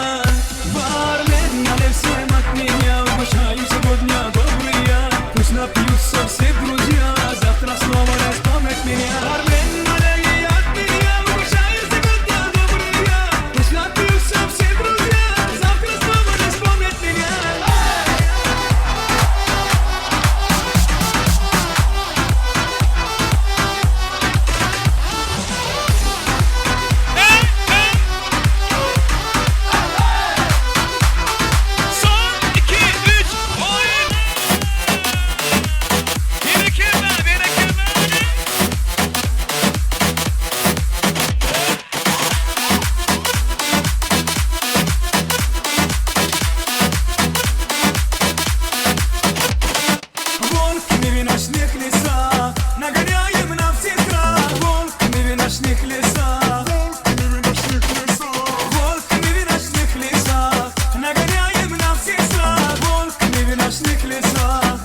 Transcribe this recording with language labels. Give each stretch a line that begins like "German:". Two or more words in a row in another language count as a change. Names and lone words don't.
Russian: Бармен, налей всем от меня. Угощаю сегодня добрые. Пусть напьются все друзья. Завтра снова не вспомнят меня. Бармен, налей от меня. Угощаю сегодня добрые. Пусть напьются все друзья. Завтра снова не вспомнят меня.
Turkish: Son 2, 3, oyun! Bereketler, bereketler!
Russian: Волками в ночных лесах нагоняем на все страх. Волками в ночных лесах. Волками в ночных лесах нагоняем на все страх. Волками в ночных лесах.